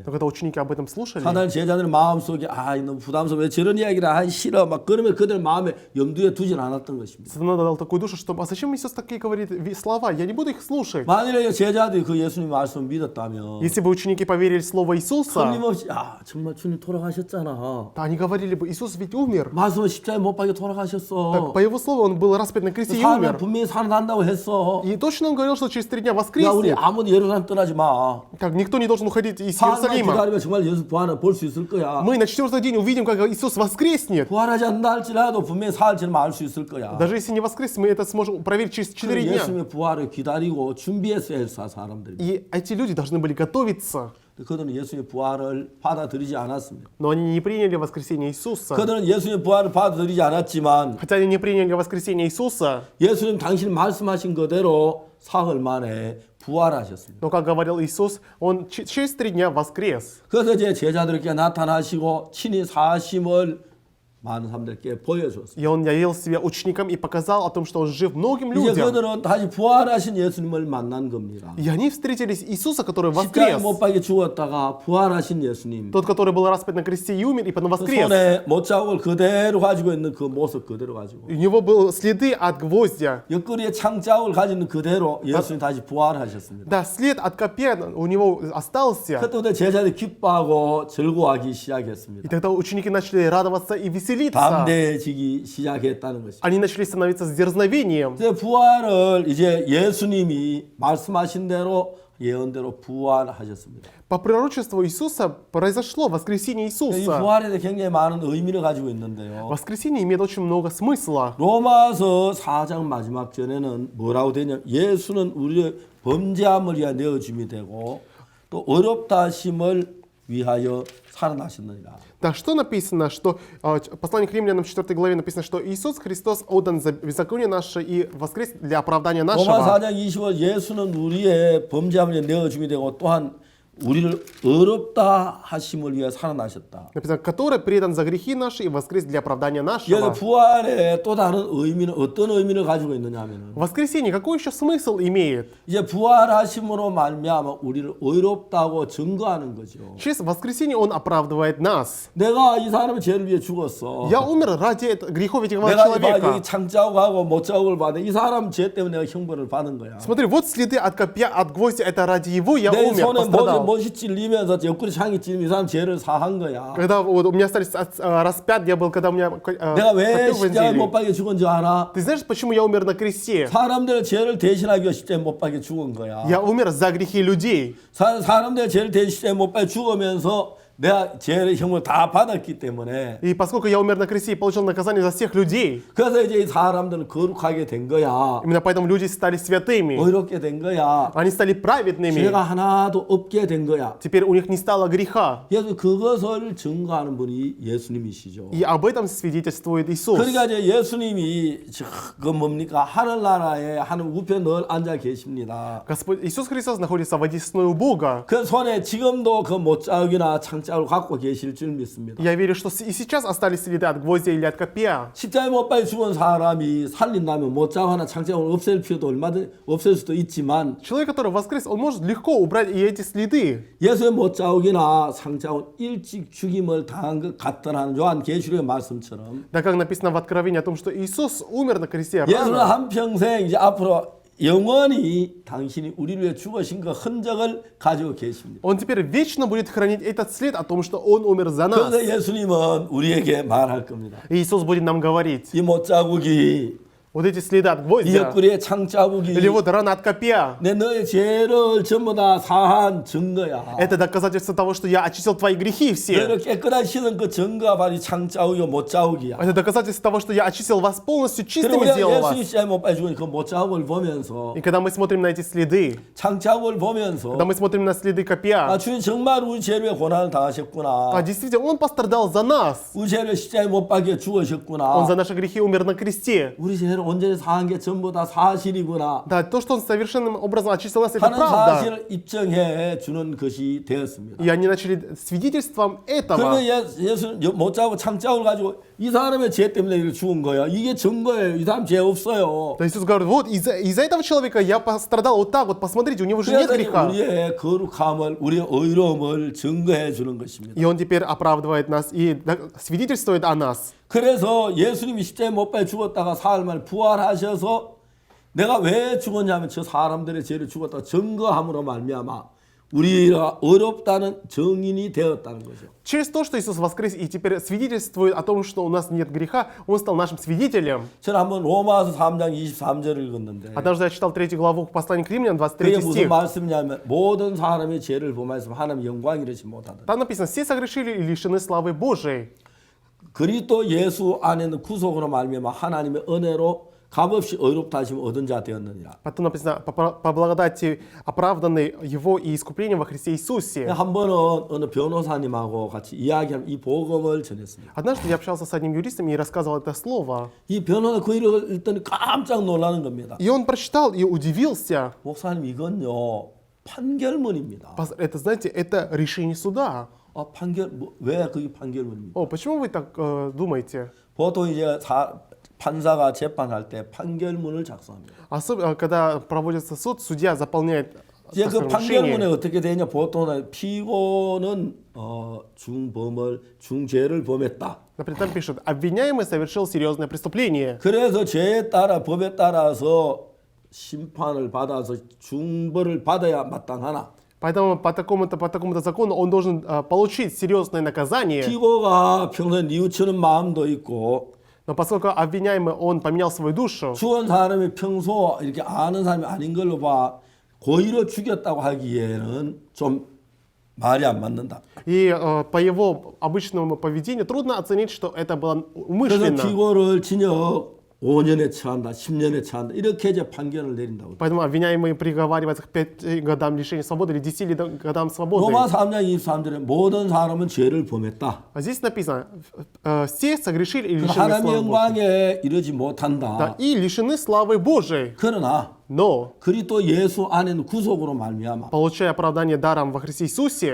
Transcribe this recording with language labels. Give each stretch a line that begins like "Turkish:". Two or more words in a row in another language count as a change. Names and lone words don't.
Russian: Но когда ученики об этом слушали,
Korean: 하나님 제자들 마음속에 너무 부담스러워 왜 저런 이야기를 하기 싫어 막 그러면 그들 마음에 염두에 두진 않았던 것입니다.
Russian: Сатана дал такую душу, что а зачем Иисус такие говорит слова? Я не буду их слушать.
Korean: 만일에 제자들 제자들이 그 예수님 말씀을 믿었다면
Russian: Если бы ученики поверили в слово Иисуса,
Korean: 틀림없이 정말 주님 돌아가셨잖아.
Russian: то они говорили бы, Иисус ведь умер.
Korean: 말씀은 십자가에 못 박혀
Russian: Так,
Korean: 돌아가셨어.
Russian: по его слову, он был распят на кресте и
Korean: 살면
Russian: умер.
Korean: 분명히 살아난다고 했어.
Russian: И точно он говорил, что через 3 дня
Korean: 야, 우리
Russian: воскреснет.
Korean: 아무도 예루살렘 떠나지 마.
Russian: Так, никто не должен уходить из
Korean: 사흘만
Russian: Иерусалима.
Korean: 기다리면 정말 예수 부활을 볼 수 있을 거야.
Russian: Мы на 4-й день увидим, как Иисус воскреснет.
Korean: 부활하지 않는다 할지라도 분명히 사흘 지나면 알 수 있을 거야.
Russian: Даже если не воскреснет, мы это сможем проверить через 4 дня.
Korean: 예수님의 부활을 기다리고 준비했어야 했어 사람들이.
Russian: И эти люди должны были готовиться.
Korean: 그들은 예수님의 부활을 받아들이지 않았습니다.
Russian: Но они не приняли воскресение Иисуса.
Korean: 그들은 예수님의 부활을 받아들이지 않았지만
Russian: Хотя они не приняли воскресение Иисуса,
Korean: 예수님 당신 말씀하신 그대로 사흘 만에 부활하셨습니다.
Russian: но, как говорил Иисус, Он через 3 дня воскрес.
Korean: 그래서 이제 제자들에게 나타나시고 친히 사심을 많은 사람들께 보여줬습니다.
Russian: И Он явил себя ученикам и показал о том, что Он жив многим
Korean: 이제
Russian: людям.
Korean: 그들은 다시 부활하신 예수님을 만난 겁니다.
Russian: И они встретились Иисуса, который
Korean: 십자가에
Russian: воскрес.
Korean: 못 박혀 죽었다가 부활하신 예수님.
Russian: Тот, который был распят на кресте и умер, и потом
Korean: 그
Russian: воскрес.
Korean: 손에 못자국을 그대로 가지고 있는 그 모습 그대로 가지고
Russian: У него были следы от гвоздя.
Korean: 옆구리에 창자국을 가지고 있는 그대로 예수님 다시 부활하셨습니다.
Russian: Да, след от копья у него остался.
Korean: 그때부터 제자들이 기뻐하고 즐거워하기
Russian: И
Korean: 시작했습니다.
Russian: тогда ученики начали радоваться и веселиться.
Korean: 담대해지기 시작했다는 것입니다.
Russian: Они начали становиться с дерзновением.
Korean: 이제 부활을 이제 예수님이 말씀하신 대로 예언대로 부활하셨습니다.
Russian: По пророчеству Иисуса произошло воскресение
Korean: 이
Russian: Иисуса.
Korean: 부활에 대해 굉장히 많은 의미를 가지고 있는데요.
Russian: Воскресение имеет очень много смысла.
Korean: 로마서 4장 마지막 절에는 뭐라고 되냐면 예수는 우리의 범죄함을 위하여 내어줌이 되고 또 어렵다 하심을 위하여 살아나셨느니라.
Russian: Да, что написано, что послание к римлянам в 4 главе написано, что Иисус Христос отдан за беззаконие наше и воскрес для оправдания
Korean: 로마
Russian: нашего.
Korean: 4장 20절 예수는 우리의 범죄함을 위하여 내어줌이 되고 또한 우리를 어렵다 하심을 위하여 살아나셨다.
Russian: Написано, который предан за грехи наши и воскрес для оправдания
Korean: 여기
Russian: нашего.
Korean: 부활의 또 다른 의미는 어떤 의미를 가지고 있느냐 하면은
Russian: Воскресение какой еще смысл имеет?
Korean: 이제 부활하심으로 말미암아 우리를 의롭다고 증거하는 거죠.
Russian: Через воскресение Он оправдывает нас.
Korean: 내가 이 사람의 죄를 위해 죽었어.
Russian: Я умер ради грехов этих
Korean: 내가
Russian: человека.
Korean: 여기 창자국하고 못자국을 받은 이 사람 죄 때문에 내가 형벌을 받은 거야.
Russian: Смотри, вот следы от копья, от гвоздя, это ради его я
Korean: 내
Russian: умер,
Korean: 손에
Russian: пострадал.
Korean: 못이 찔리면서 옆구리 창이 찔리면 이 사람 죄를 사한 거야.
Russian: Когда вот у меня остались распят, я был, когда у меня
Korean: 내가 왜
Russian: копье
Korean: 십자가에 못
Russian: вонзили.
Korean: 박혀 죽은 줄 알아?
Russian: Ты знаешь, почему я умер на кресте?
Korean: 사람들의 죄를 대신하기 위해 십자가에 못 박혀 죽은 거야.
Russian: Я умер за грехи людей.
Korean: 사람들의 죄를 대신 십자가에 못 박혀 죽으면서 내가 죄의 형을 다 받았기 때문에
Russian: И поскольку я умер на кресте и получил наказание за всех людей,
Korean: 그래서 이제 이 사람들은 거룩하게 된 거야.
Russian: именно поэтому люди стали святыми.
Korean: 의롭게 된 거야.
Russian: Они стали праведными.
Korean: 죄가 하나도 없게 된 거야.
Russian: Теперь у них не стало греха.
Korean: 그래서 그것을 증거하는 분이 예수님이시죠.
Russian: И об этом свидетельствует Иисус.
Korean: 그러니까 이제 예수님이 그 뭡니까 하늘나라에 하늘 우편 늘 앉아 계십니다.
Russian: Господь Иисус Христос находится в одесную Бога.
Korean: 그 손에 지금도 그 못자국이나 창자국을 갖고 계실 줄 믿습니다.
Russian: Я верю, что и сейчас остались следы от гвоздя или от копья.
Korean: 십자가에 못 박혀 죽은 사람이 살린다면 못자국 하나 창자국을 없앨 필요도 얼마든 없앨 수도 있지만
Russian: Человек, который воскрес, он может легко убрать и эти следы.
Korean: 예수의 못자국이나 창자국 일찍 죽임을 당한 것 같더라는 요한 계시록의 말씀처럼
Russian: Да, как написано в Откровении о том, что Иисус умер на кресте
Korean: 예수는
Russian: рано.
Korean: 한평생 이제 앞으로 영원히 당신이 우리를 위해 죽으신 그 흔적을 가지고 계십니다.
Russian: Он теперь вечно будет хранить этот след о том, что Он умер за нас.
Korean: 그래서 예수님은 우리에게 말할 겁니다.
Russian: И Иисус будет нам говорить,
Korean: 이 못자국이
Russian: вот эти следы от
Korean: 이
Russian: гвоздя,
Korean: 옆구리에 창자국이
Russian: или вот рана от копья,
Korean: 내 너의 죄를 전부 다 사한 증거야.
Russian: это доказательство того, что я очистил твои грехи все.
Korean: 너를 깨끗하게 씻은 그 증거가 바로 이 창자국이고 못자국이야.
Russian: Это доказательство того, что я очистил вас полностью,
Korean: 그리고
Russian: чистыми
Korean: 우리가
Russian: сделал
Korean: 예수님
Russian: вас.
Korean: 십자가에 못 박혀 죽은 그 못자국을 보면서
Russian: И когда мы смотрим на эти следы,
Korean: 창자국을 보면서
Russian: когда мы смотрим на следы копья,
Korean: 주님 정말 우리 죄를 위해 고난을 당하셨구나.
Russian: действительно, Он пострадал за нас.
Korean: 우리 죄를 십자가에 못 박혀
Russian: Он
Korean: 죽으셨구나.
Russian: за наши грехи умер на кресте.
Korean: 우리 죄를 온전히 사한 게 전부 다 사실이구나
Russian: Да, то, что Он совершенным образом очистил нас, это
Korean: 하는
Russian: правда.
Korean: 사실을 입증해 주는 것이 되었습니다.
Russian: И они начали свидетельством этого.
Korean: 그러면 예수 못 자고 창자국을 가지고 이 사람의 죄 때문에 이렇게 죽은 거야. 이게 증거예요. 이 사람 죄 없어요.
Russian: То Иисус говорит, вот из-за этого человека я пострадал вот так вот, посмотрите, у него же нет
Korean: 그래서
Russian: греха.
Korean: 우리의 거룩함을, 우리의 의로움을 증거해 주는 것입니다.
Russian: И Он теперь оправдывает нас и свидетельствует о нас.
Korean: 그래서 예수님이 십자가에 못 박혀 죽었다가 사흘 만에 부활하셔서 내가 왜 죽었냐면 저 사람들의 죄를 죽었다 증거함으로 말미암아 우리가 어렵다는 증인이 되었다는 거죠.
Russian: Через то, что Иисус воскрес и теперь свидетельствует о том, что у нас нет греха, Он стал нашим свидетелем.
Korean: 저는 한번 로마서 3장 23절을 읽었는데
Russian: Однажды я читал 3 главу послания к Римлянам,
Korean: 그게 23 무슨
Russian: стих.
Korean: 말씀이냐면 모든 사람의 죄를 범하였으면 하나님 영광 이르지 못하다.
Russian: Там написано, все согрешили и лишены славы Божией.
Korean: 그리스도 예수 안에는 구속으로 말미암아 하나님의 은혜로 값없이 의롭다 하심을 얻은 자 되었느니라.
Russian: Потом написано, по благодати оправданный Его и искуплением во Христе Иисусе.
Korean: 한 번은 어느 변호사님하고 같이 이야기하는 이 복음을 전했습니다.
Russian: Однажды я общался с одним юристом и рассказывал это слово.
Korean: 이 변호사 그 일을 읽더니 깜짝 놀라는 겁니다.
Russian: И он прочитал и удивился.
Korean: 목사님 이건요 판결문입니다.
Russian: Это, знаете, это решение суда.
Korean: 판결 왜 그게 판결문입니까?
Russian: О, почему вы так думаете?
Korean: 보통 이제 판사가 재판할 때 판결문을 작성합니다.
Russian: Особенно, когда проводится суд, судья заполняет
Korean: 이제
Russian: так
Korean: 그
Russian: скажем,
Korean: 판결문에
Russian: решение.
Korean: 어떻게 되냐? 보통은 피고는 중죄를 범했다.
Russian: Например, там пишут, обвиняемый совершил серьезное преступление.
Korean: 그래서 죄에 따라 법에 따라서 심판을 받아서 중벌을 받아야 마땅하나.
Russian: Поэтому по такому-то закону он должен получить серьезное наказание.
Korean: 피고가 평소에 뉘우치는 마음도 있고
Russian: Но поскольку обвиняемый, он поменял свою душу,
Korean: 죽은 사람이 평소 이렇게 아는 사람이 아닌 걸로 봐 고의로 죽였다고 하기에는 좀 말이 안 맞는다.
Russian: и по его обычному поведению трудно оценить, что это было
Korean: 그래서
Russian: умышленно.
Korean: 피고를 징역 5년에 처한다, 10년에 처한다 이렇게 이제 판결을 내린다고.
Russian: Поэтому обвиняемый приговаривается к 5 годам лишения свободы или 10 годам свободы.
Korean: 로마 3장 23절에 모든 사람은 죄를 범했다.
Russian: А здесь написано, все согрешили и лишены
Korean: 하나님의
Russian: славы Божией.
Korean: 영광에 이르지
Russian: Да,
Korean: 못한다.
Russian: и лишены славы Божией.
Korean: 그러나
Russian: Но,
Korean: 그리스도 예수 안에는 구속으로 말미암아
Russian: получая оправдание даром во Христе Иисусе,